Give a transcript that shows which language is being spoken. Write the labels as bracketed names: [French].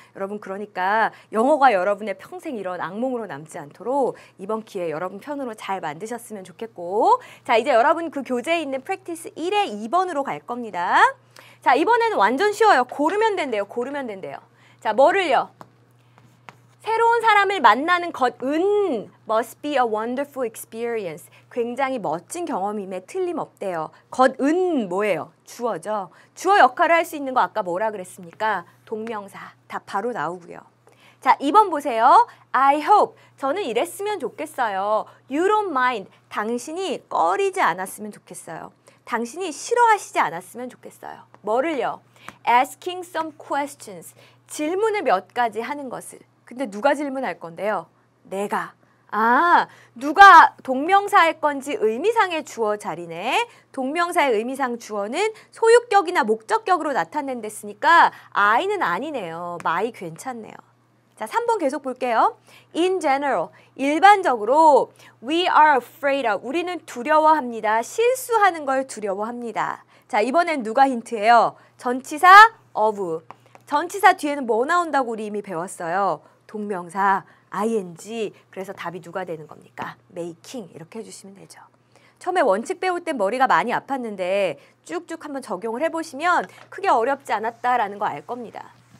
[Korean] 여러분 그러니까 영어가 여러분의 평생 이런 악몽으로 남지 않도록 이번 기회에 여러분 편으로 잘 만드셨으면 좋겠고 자 이제 여러분 그 교재에 있는 프랙티스 1의 2번으로 갈 겁니다. 자 이번에는 완전 쉬워요. 고르면 된대요. 고르면 된대요. 자 뭐를요? 새로운 사람을 만나는 것은 [English] must be a wonderful experience. [Korean] 굉장히 멋진 경험임에 틀림없대요. 것은 뭐예요? 주어죠. 주어 역할을 할 수 있는 거 아까 뭐라 그랬습니까? 동명사. 답 바로 나오고요. 자, 2번 보세요. [English] I hope. [Korean] 저는 이랬으면 좋겠어요. [English] You don't mind. [Korean] 당신이 꺼리지 않았으면 좋겠어요. 당신이 싫어하시지 않았으면 좋겠어요. 뭐를요? [English] Asking some questions. [Korean] 질문을 몇 가지 하는 것을. 근데 누가 질문할 건데요? 내가. 아, 누가 동명사일 건지 의미상의 주어 자리네. 동명사의 의미상 주어는 소유격이나 목적격으로 나타낸댔으니까 I는 아니네요. my 괜찮네요. 자, 3번 계속 볼게요. [English] In general, [Korean] 일반적으로 [English] we are afraid of, [Korean] 우리는 두려워합니다. 실수하는 걸 두려워합니다. 자, 이번엔 누가 힌트예요? 전치사 of. 전치사 뒤에는 뭐 나온다고 우리 이미 배웠어요? 동명사 ing. 그래서 답이 누가 되는 겁니까? making 이렇게 해주시면 되죠. 처음에 원칙 배울 땐 머리가 많이 아팠는데 쭉쭉 한번 적용을 해보시면 크게 어렵지 않았다라는 거 알 겁니다.